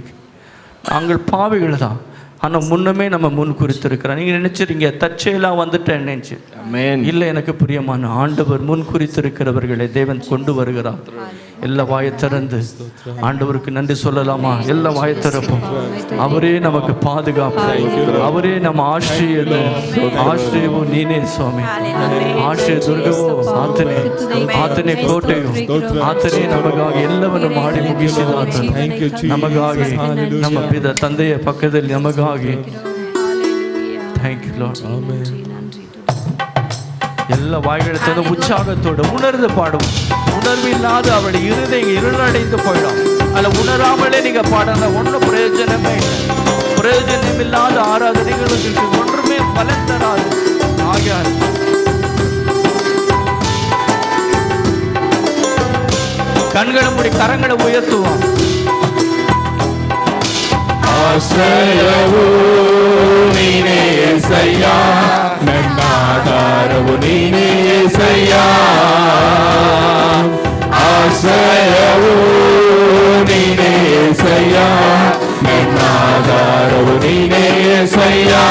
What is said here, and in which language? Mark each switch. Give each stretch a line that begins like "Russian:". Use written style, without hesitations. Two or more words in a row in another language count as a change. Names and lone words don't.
Tamil: நாங்கள் பாவிகள் தான், ஆனால் முன்னமே நம்ம முன் குறித்திருக்கிறோம். நீங்கள் நினைச்சிருங்க தற்செயலாக வந்துட்டேன் நினைச்சு. இல்லை, எனக்கு பிரியமான ஆண்டவர் முன் குறித்திருக்கிறவர்களை தேவன் கொண்டு வருகிறார். எல்லா வாயை திறந்து ஆண்டவருக்கு நன்றி சொல்லலாமா? எல்லா வாயை திறப்போம். அவரே நமக்கு பாதுகாப்பு, அவரே நம்ம
Kannada: ಆಶ್ರಯವು ನೀನೇ ಸ್ವಾಮಿ. ಆಶ್ರಯ ದುರ್ಗವೋ ಆತನೇ ಕೋಟೆಯು, ಆತನೇ ನಮಗಾಗಿ ಎಲ್ಲವನ್ನು ಮಾಡಿ ಮುಗಿಸಿದ ಆತನು. ನಮಗಾಗಿ ನಮ್ಮ ತಂದೆಯ ಪಕ್ಕದಲ್ಲಿ ನಮಗಾಗಿ.
English: Thank you Lord.
Tamil: ಎಲ್ಲ வாய்களை தந்து உற்சாகத்தோடு உணர்ந்து பாடும். உணர்வு இல்லாத அவளுடைய இருதயம் இருளடைந்து போயிடும். அதில் உணராமலே நீங்க பாடுற ஒன்றும் பிரயோஜனமே இல்லை. பிரயோஜனம் இல்லாத ஆராதனைகளுக்கு ஒன்றுமே பலன் தராது. ஆகியார் கண்களை மூடி கரங்களை உயர்த்துவோம்.
Kannada: ಆಶ್ರಯವು ನೀನೇ యేసయ్య, ನನ್ನ ಆಧಾರವು ನೀನೇ యేసయ్య. ಆಶ್ರಯವು ನೀನೇ యేసయ్య, ನನ್ನ ಆಧಾರವು ನೀನೇ యేసయ్య.